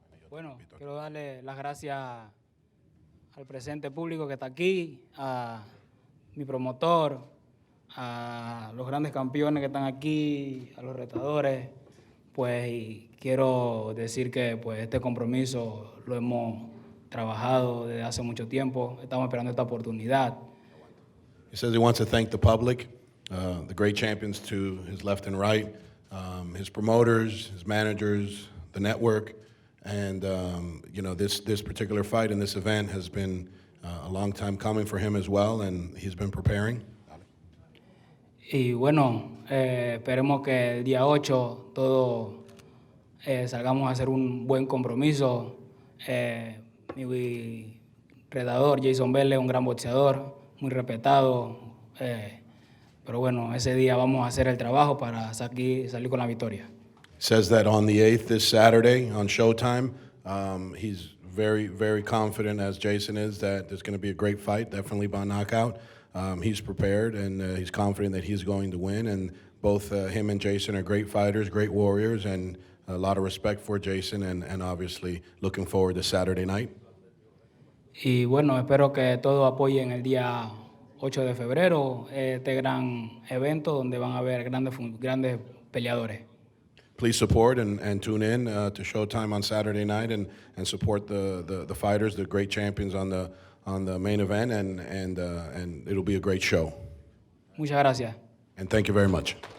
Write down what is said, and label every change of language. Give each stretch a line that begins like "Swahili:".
Spanish: Bueno, quiero darle las gracias al presente público que está aquí, a mi promotor, a los grandes campeones que están aquí, a los retadores, pues y quiero decir que pues este compromiso lo hemos trabajado desde hace mucho tiempo, estamos esperando esta oportunidad.
English: He says he wants to thank the public, the great champions to his left and right, his promoters, his managers, the network, and you know, this particular fight and this event has been a long time coming for him as well, and he's been preparing.
Spanish: Y bueno, esperemos que el día 8 todos salgamos a hacer un buen compromiso. Mi retador, Jayson Velez, un gran boxeador, muy respetado. Pero bueno, ese día vamos a hacer el trabajo para salir con la victoria.
English: Says that on the 8th, this Saturday, on Showtime, he's very, very confident, as Jayson is, that there's going to be a great fight, definitely by knockout. He's prepared, and he's confident that he's going to win. And both him and Jayson are great fighters, great warriors, and a lot of respect for Jayson, and obviously looking forward to Saturday night.
Spanish: Y bueno, espero que todos apoyen el día 8 de febrero este gran evento donde van a haber grandes peleadores.
English: Please support and tune in to Showtime on Saturday night and support the fighters, the great champions on the main event, and it'll be a great show.
Spanish: Muchas gracias.
English: And thank you very much.